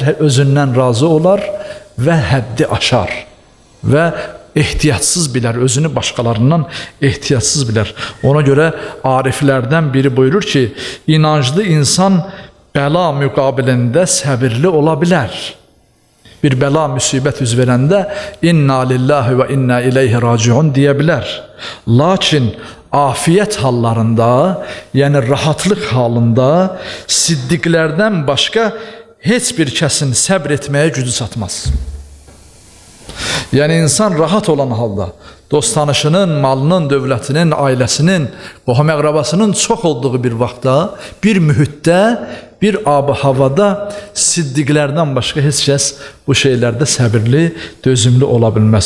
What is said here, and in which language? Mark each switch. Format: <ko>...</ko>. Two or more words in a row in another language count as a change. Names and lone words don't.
<az>Özündən razı olar və həddi aşar və ehtiyatsız bilər, özünü başqalarından ehtiyatsız bilər. Ona görə ariflərdən biri buyurur ki, inanclı insan bəla müqabilində səbirli ola bilər. Bir bəla, müsibət üz verəndə</az> <ar>إنا لله وإنا إليه راجعون</ar> <az>deyə bilər. Lakin afiyət hallarında, yəni rahatlıq halında siddiqlərdən başqa heç bir kəsin səbr etməyə gücü çatmaz. Yəni insan rahat olan halda, dost tanışının, malının, dövlətinin, ailəsinin, qohum əqrabasının çox olduğu bir vaxtda, bir mühitdə, bir ab-ı havada siddiqlərdən başqa heç kəs bu şeylərdə səbirli, dözümlü ola bilməz.</az>